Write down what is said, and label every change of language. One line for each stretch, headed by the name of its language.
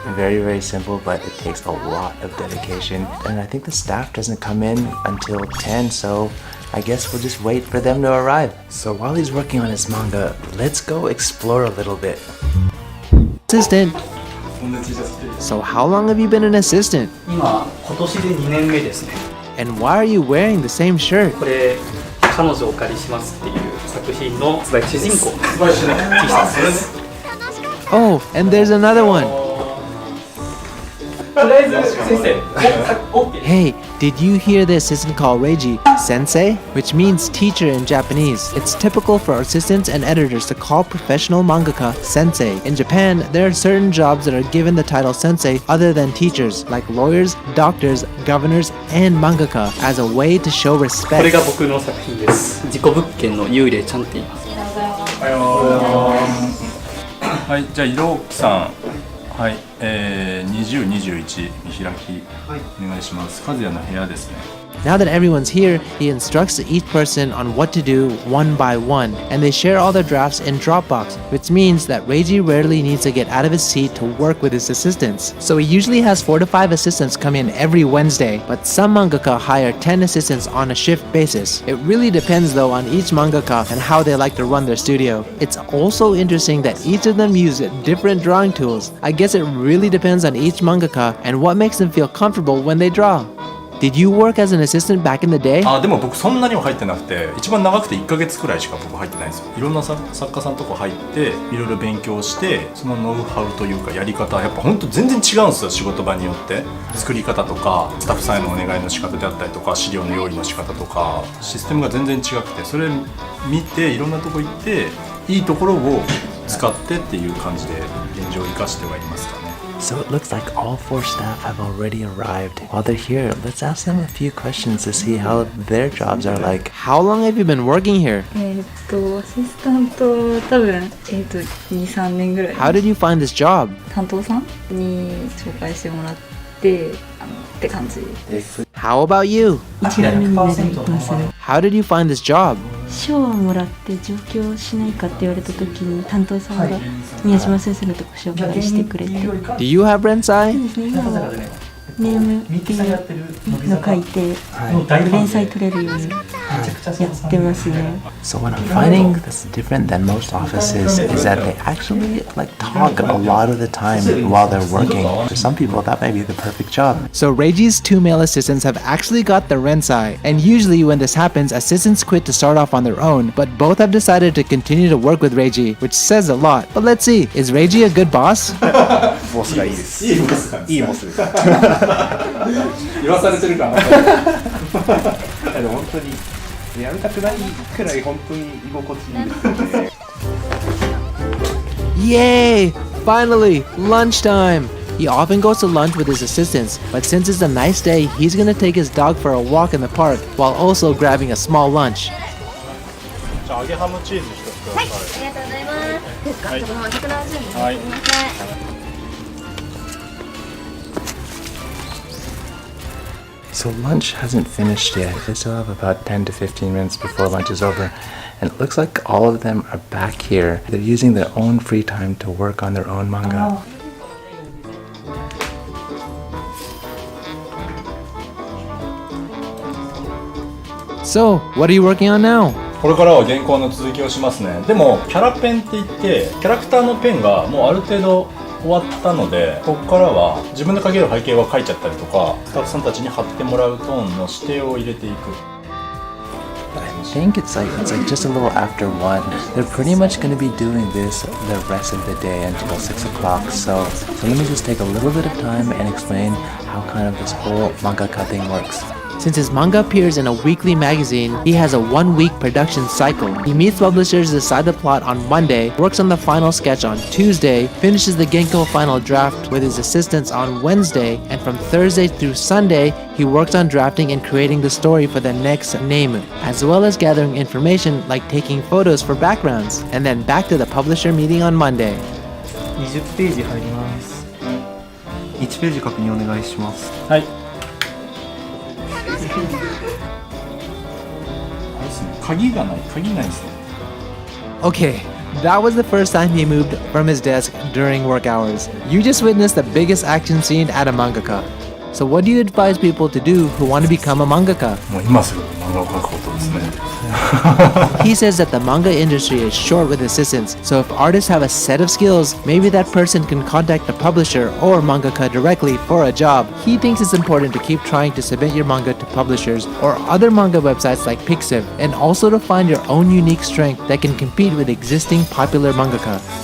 English: Very, very simple, but it takes a lot of dedication. And I think the staff doesn't come in until 10, so I guess we'll just wait for them to arrive. So while he's working on his manga, let's go explore a little bit. Assistant. So how long have you been an assistant?
Japanese: 今年で2年目ですね。
English: And why are you wearing the same shirt?
Japanese: これ彼女をお借りしますっていう作品の主人公の T シャツです。
English: Oh, and there's another one.
Japanese: とりあえず先生、OK。
English: Hey, did you hear the assistant call Reiji sensei? Which means teacher in Japanese. It's typical for assistants and editors to call professional mangaka sensei. In Japan, there are certain jobs that are given the title sensei other than teachers, like lawyers, doctors, governors, and mangaka, as a way to show
Japanese: これ
English: respect.
Japanese: が僕の作品です。自己物件の幽霊ちゃんって言います。はい、じゃあ色木さん、はい、20、21見開きお願いします。和也の部屋ですね。
English: Now that everyone's here, he instructs each person on what to do one by one, and they share all their drafts in Dropbox, which means that Reiji rarely needs to get out of his seat to work with his assistants. So he usually has 4 to 5 assistants come in every Wednesday, but some mangaka hire 10 assistants on a shift basis. It really depends though on each mangaka and how they like to run their studio. It's also interesting that each of them use different drawing tools. I guess it really depends on each mangaka and what makes them feel comfortable when they draw. Did you work as an assistant back in the day?
Japanese: でも僕そんなには入ってなくて、一番長くて1ヶ月くらいしか僕入ってないんですよ。いろんな作家さんとか入っていろいろ勉強して、そのノウハウというかやり方、やっぱ本当全然違うんですよ、仕事場によって。作り方とかスタッフさんへのお願いの仕方であったりとか、資料の用意の仕方とか、システムが全然違くて、それ見ていろんなとこ行っていいところを使ってっていう感じで現状を生かしてはいますかね。
English: So it looks like all 4 staff have already arrived. While they're here, let's ask them a few questions to see how their jobs are like. How long have you been working here?
Japanese: アシスタント多分2、3年ぐらい。
English: How did you find this job?
Japanese: 担当さんに紹介してもらってって感じ。
English: How about you?
Japanese: 1年目になります。
English: How did you find this job?
Japanese: 賞をもらって上京しないかって言われた時に担当さんが宮島先生のとこ紹介してくれて。
English: Do you have Rensai?
Japanese: 今はネームっていうの書いて連載取れるようにやってますね。
English: So what I'm finding that's different than most offices is that they actually talk a lot of the time while they're working. For some people, that may be the perfect job. So Reiji's 2 male assistants have actually got the Rensai, and usually when this happens, assistants quit to start off on their own, but both have decided to continue to work with Reiji, which says a lot. But let's see, is Reiji a good boss?
Japanese: ボスがいいです。いいボスです。言わされてるかな。でも本当にやめたくないくらい本当に居心地いいですね。
English: Yay! Finally, lunchtime! He often goes to lunch with his assistants, but since it's a nice day, he's gonna take his dog for a walk in the park while also grabbing a small lunch.
Japanese: じゃあ揚げハムチーズ1つください。ありがとうございます。はい。もう170円です。はい。すみません。
English: So lunch hasn't finished yet. They still have about 10 to 15 minutes before lunch is over. And it looks like all of them are back here. They're using their own free time to work on their own manga. So, what are you working on now?
Japanese: これからは原稿の続きをしますね。でもキャラペンって言ってキャラクターのペンがもうある程度終わったので、ここからは自分で描ける背景は描いちゃったりとか、スタッフさんたちに貼ってもらうトーンの指定を入れていく。
English: I think it's like just a little after 1. They're pretty much going to be doing this the rest of the day until 6 o'clock. So let me just take a little bit of time and explain how kind of this whole mangaka thing works. Since his manga appears in a weekly magazine, he has a 1-week production cycle. He meets publishers to decide the plot on Monday, works on the final sketch on Tuesday, finishes the Genko final draft with his assistants on Wednesday, and from Thursday through Sunday, he works on drafting and creating the story for the next name, as well as gathering information like taking photos for backgrounds, and then back to the publisher meeting on Monday.
Japanese: 20ページ入ります。 1ページ確認お願いします。はい。鍵ないですね。
English: Okay, that was the first time he moved from his desk during work hours. You just witnessed the biggest action scene at a mangaka. So what do you advise people to do who want to become a mangaka?
Japanese: もう今すぐ漫画を描くことですね。
English: He says that the manga industry is short with assistants, so if artists have a set of skills, maybe that person can contact the publisher or mangaka directly for a job. He thinks it's important to keep trying to submit your manga to publishers or other manga websites like Pixiv, and also to find your own unique strength that can compete with existing popular mangaka.